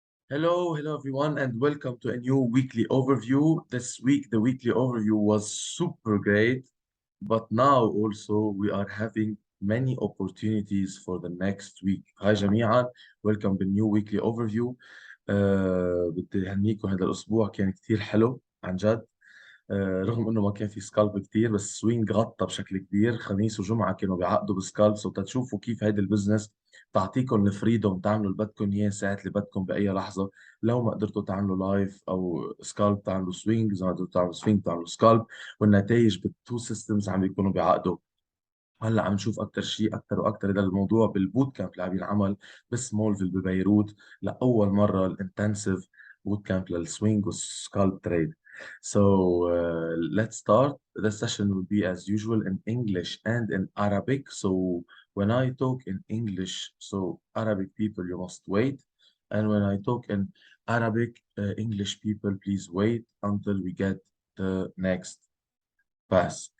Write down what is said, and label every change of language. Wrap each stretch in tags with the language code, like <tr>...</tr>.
<en>Hello everyone, and welcome to a new weekly overview. This week, the weekly overview was super great, but now also we are having many opportunities for the next week. Hi</en> <ar>جميعا,</ar> <en>welcome to new weekly overview.</en> <ar>بدي أهنيكم. هذا الأسبوع كان كتير حلو عن جد. رغم انه ما كان في سكالب كتير، بس سوينج غطى بشكل كبير. خميس وجمعه كانوا بيعقدوا بسكالبس، وتتشوفوا كيف هيدي البزنس تعطيكم الفريدوم تعملوا اللي بدكم اياه ساعه اللي بدكم باي لحظه. لو ما قدرتوا تعملوا لايف او سكالب تعملوا سوينج، اذا ما قدرتوا تعملوا سوينج تعملوا سكالب. والنتائج بالتو سيستمز عم بيكونوا بيعقدوا. هلا عم نشوف اكثر شيء، اكثر واكثر هذا الموضوع بالبوت كامب اللي عم ينعمل بسمولفيل ببيروت. لاول مره الانتنسيف boot camp للسوينج والسكالب تريد.</ar> <en>So let's start. The session will be as usual in English and in Arabic. So when I talk in English, so Arabic people, you must wait. And when I talk in Arabic, English people, please wait until we get the next pass.</en>